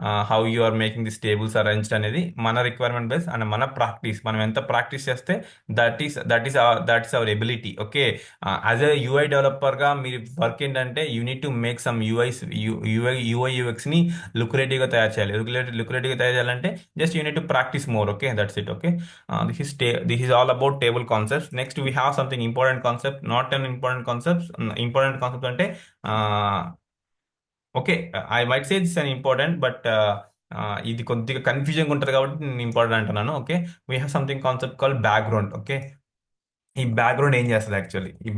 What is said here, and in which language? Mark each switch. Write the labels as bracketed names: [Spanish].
[English] how you are making this tables arranged [Telugu] అనేది మన requirement base and మన practice, మనం ఎంత ప్రాక్టీస్ చేస్తే [English] That is our ability. [Telugu] Okay, as a UI డెవలపర్గా మీరు వర్క్ ఏంటంటే [English] you need to make some UI యూఎక్స్ని [Telugu] లుక్రేటివ్గా తయారు చేయాలి. లుక్రేటివ్గా తయారు చేయాలంటే [English] Just you need to practise more. Okay, that's it. Okay, this is all about table concepts. Next we have something important concept, not an important concept. [Telugu] Important concept అంటే okay, [English] I might say this unimportant, but [Telugu] ఇది కొద్దిగా confusion ఉంటుంది కాబట్టి నేను important అంటున్నాను. [English] Okay, we have something concept call background. Okay, [Telugu] ఈ background ఏం చేస్తుంది యాక్చువల్లీ?